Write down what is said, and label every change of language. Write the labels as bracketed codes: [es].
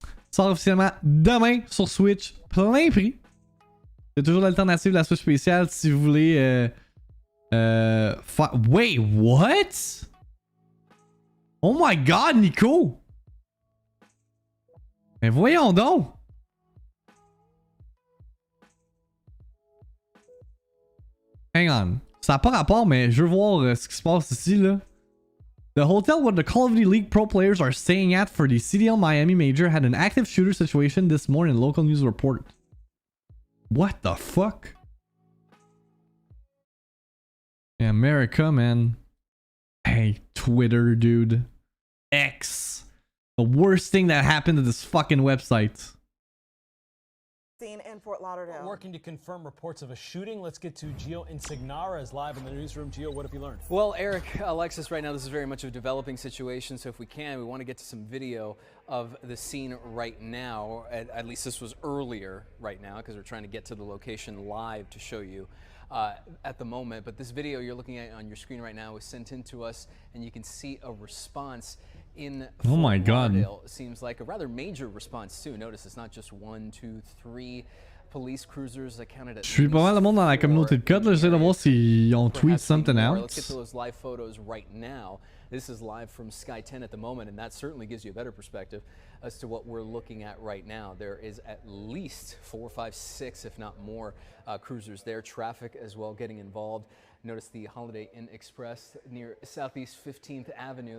[fr] Sort officiellement demain sur Switch, plein prix. Il y a toujours l'alternative de la Switch spéciale si vous voulez Wait, what? [en] Oh my god, Nico! [fr] Mais voyons donc! Hang on. Ça n'a pas rapport, mais je veux voir ce qui se passe ici, là. [en] The hotel where the Call of Duty League pro players are staying at for the CDL Miami Major had an active shooter situation this morning, local news report. What the fuck? Yeah, America, man. Hey, Twitter, dude. X. The worst thing that happened to this fucking website. In Fort Lauderdale. Working to confirm reports of a shooting. Let's get to Gio Insignara is live in the newsroom. Gio, what have you learned? Well, Eric, Alexis, right now this is very much a developing situation. So if we can, we want to get to some video of the scene right now. At least this was earlier right now because we're trying to get to the location live to show you at the moment. But this video you're looking at on your screen right now was sent in to us, and you can see a response in oh my god. It seems like a rather major response too. Notice it's not just 1, 2, 3 police cruisers accounted at. [fr] Je suis pas mal de monde dans la communauté de code, là, j'essaie de voir s'ils ont tweet something else. [en] Let's get to those live photos right now. This is live from Sky 10 at the moment, and that certainly gives you a better perspective as to what we're looking at right now. There is at least 4, 5, 6, if not more, cruisers there. Traffic as well getting involved. Notice the Holiday Inn Express near Southeast 15th Avenue.